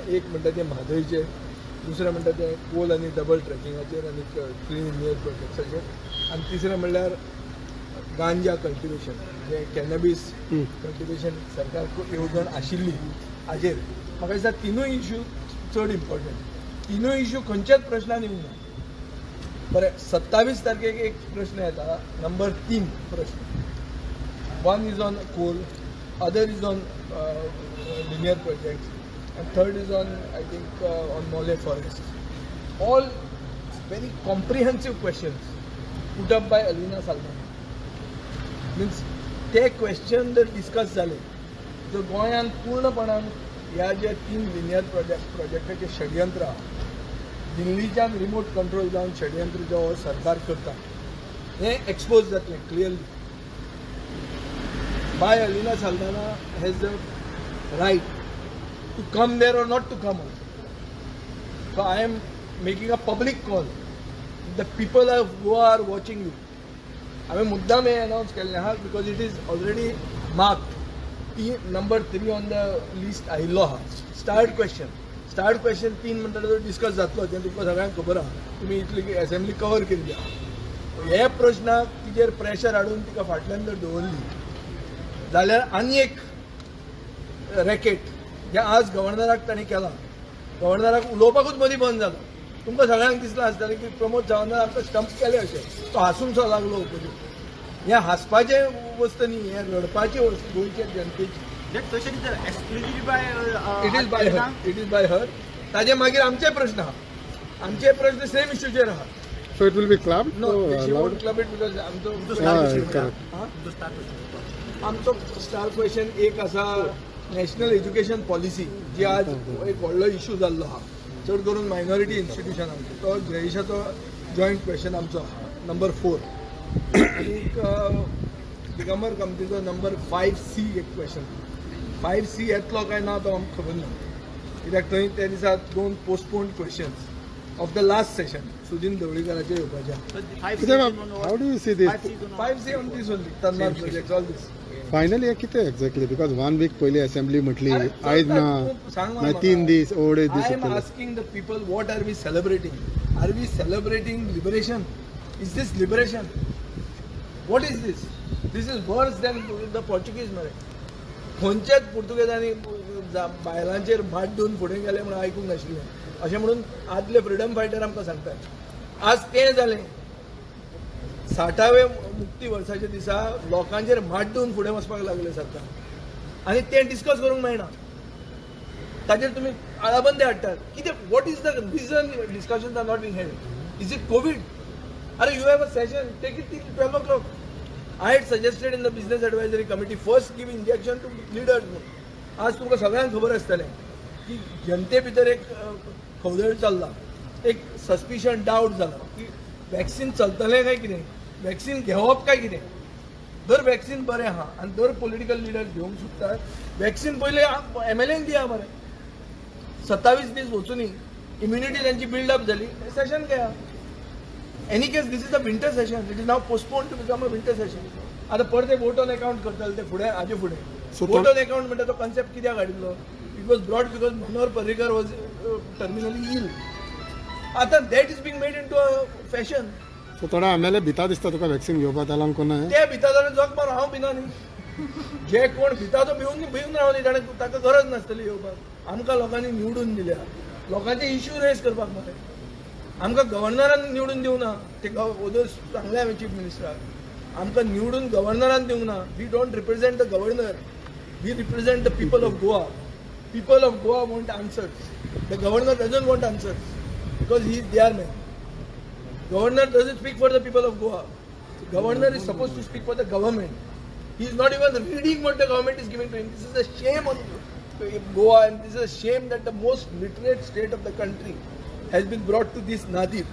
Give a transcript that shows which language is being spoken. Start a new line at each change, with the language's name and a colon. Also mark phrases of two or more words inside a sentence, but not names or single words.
Konkani: एक म्हणटा ते म्हादयचे, दुसरें म्हणटा ते कोल आनी डबल ट्रॅकिंगाचेर आनी क्लीन इंडिया प्रोजेक्ट्साचेर, आनी तिसरें म्हणल्यार गांजा कल्टिवेशन, जे
English: cannabis cultivation
Konkani: सरकार येवजण आशिल्ली हाजेर. म्हाका दिसता 3य इश्यू चड इम्पॉर्टंट. 3य इश्यू खंयच्याच प्रश्नान येवंक ना. बरें, 27 तारखेक एक प्रश्न येता, नंबर 3 प्रश्न.
English: one is on coal, other is on linear projects, and third is on, I think, on Mole Forest. All very comprehensive questions put up by Alina Salman.
Konkani: Means ते क्वेश्चन जर डिस्कस जाले तर गोंयान पूर्णपणान ह्या जे 3 लिनियर प्रोजेक्टाचे षडयंत्र आहा, दिल्लीच्यान
English: remote control
Konkani: जावन षडयंत्र जो सरकार करता हें एक्सपोज जातलें क्लियरली.
English: by Alina Salmana has the right to come there or not to come out. So I am making a public call. The people of Goa are watching you. I mean,
Konkani: मुद्दाम हे announce केल्लें आहा
English: because it is already marked. Number 3 on the list
Konkani: आयिल्लो आहा.
English: Start question 3
Konkani: म्हणटा तो डिस्कस जातलो, तें तुमकां सगळ्यांक खबर आहा. तुमी इतली असेंब्ली कवर केल्ली आहा. हे प्रश्नाक तिचेर प्रेशर हाडून तिका फाटल्यान जर दवरली जाल्यार आनी एक रॅकेट जे आज गव्हर्नराक ताणें केला. गव्हर्नराक उलोवपाकूच मदीं बंद जालो. तुमकां सगळ्यांक दिसलां आसतलें की प्रमोद सावंतान आमकां स्टंप केले अशें. तो हांसूंक सो लागलो ओपोजीट. हें हांसपाचें वस्त न्ही, हें रडपाची वस्त गोंयच्या जनतेची.
English: it is by her.
Konkani: ताजे मागीर आमचे प्रश्न आहा. आमचे प्रश्न सेम इश्यूचेर आहा.
English: So it will be clubbed? No, she won't club it because
Konkani: आमचो स्टार क्वेश्चन एक आसा
English: national education policy,
Konkani: जी आज एक व्हडलो इश्यू जाल्लो आहा चड करून मायनॉरिटी इन्स्टिट्युशनांचो. तो जयेशाचो
English: joint question
Konkani: आमचो आहा नंबर 4. आनीक दिगंबर कमिटीचो नंबर 5C एक क्वेश्चन. 5C येतलो काय ना तो आमकां खबर ना, कित्याक थंय त्या दिसा 2
English: postponed questions of the last session
Konkani: सुदीन ढवळीकराचे येवपाचे.
English: How do you see this? 5C on this only, Tanmar projects, all this.
Konkani: Finally, कितें exactly?
English: Because 1 week
Konkani: पयली assembly म्हटली आयज ना, मागीर 3 दीस ओडे दीस.
English: I am asking the people, what are we celebrating? Are we celebrating liberation? Is this liberation? What is this? This is worse than the Portuguese मरे.
Konkani: खंयच्याच पुर्तुगेजांनी बायलांचेर भाट दिवन फुडें गेले म्हणून आयकूंक नाशिल्लें. अशें म्हणून आदले फ्रिडम फायटर आमकां सांगतात. आज तें जालें. 60वे मुक्ती वर्साच्या दिसा लोकांचेर भाट दिवन फुडें वचपाक लागले सरकार, आनी तें डिस्कस करूंक मेळना. ताजेर तुमी आळाबंदी हाडटात कितें
English: what is the reason discussions are not being held is it covid are you have a session take it till 12 o'clock I had suggested in the business advisory committee first give injection to leaders
Konkani: आज तुमकां सगळ्यांक खबर आसतलें की जनते भितर एक खवदळ चल्ला एक
English: suspicion doubt
Konkani: जाला की वॅक्सीन चलतलें काय कितें वॅक्सीन घेवप काय कितें दर वॅक्सीन बरें आहा आनी दर
English: political leader
Konkani: घेवंक सोदतात वॅक्सीन पयलें MLAंक दिया मरे 27 दीस वचूनी इम्युनिटी तांची बिल्डअप जाली सेशन घेया
English: any case this is a winter session it is now postpone to become a winter session
Konkani: आता परते
English: vote on account
Konkani: करतले ते फुडें हाजे फुडें
English: vote on account
Konkani: म्हणटा तो कॉन्सेप्ट कित्याक हाडिल्लो
English: it was brought because Manohar Parrikar was terminally ill
Konkani: आता
English: that is being made into a fashion
Konkani: सो थोडा MLA भिता दिसता तुका वॅक्सीन घेवपा त्याला कोण ते भिता जाल्यार जग मार हांव भिना न्ही जे कोण भिता तो भिवन रावली ताणें ताका गरज नासतली येवपाक आमकां लोकांनी निवडून दिल्या लोकांचे इश्यू रेज करपाक मरे आमकां गव्हर्नरान निवडून दिवं ना ते सांगलें हांवें चीफ मिनिस्टराक आमकां निवडून गव्हर्नरान दिवं ना
English: we don't represent the governor we represent the people of Goa want answers the governor doesn't want answers because he is their man Governor doesn't speak for the people of Goa. The governor is supposed to speak for the government. He is not even reading what the government is giving to him. This is a shame on Goa and this is a shame that the most literate state of the country has been brought to this nadir.